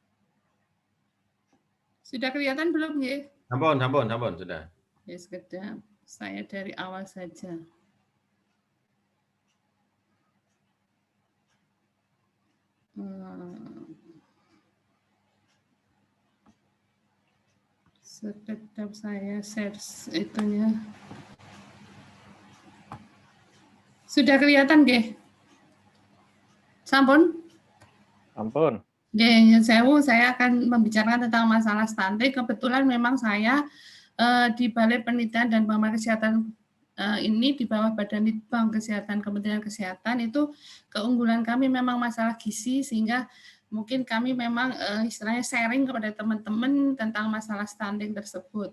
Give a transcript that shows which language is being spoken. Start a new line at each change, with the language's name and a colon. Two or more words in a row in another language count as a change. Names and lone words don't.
Indonesian: Sudah kelihatan belum nggih? Sampun, sudah. Ya, sekedap. Saya dari awal saja. Sekedap saya share itunya. Sudah kelihatan nggih? Sampun? Ampun. Saya akan membicarakan tentang masalah stunting. Kebetulan memang saya di Balai Penelitian dan Pengembangan Kesehatan ini di bawah Badan Litbang Kesehatan Kementerian Kesehatan, itu keunggulan kami memang masalah gizi, sehingga mungkin kami memang istilahnya sharing kepada teman-teman tentang masalah stunting tersebut.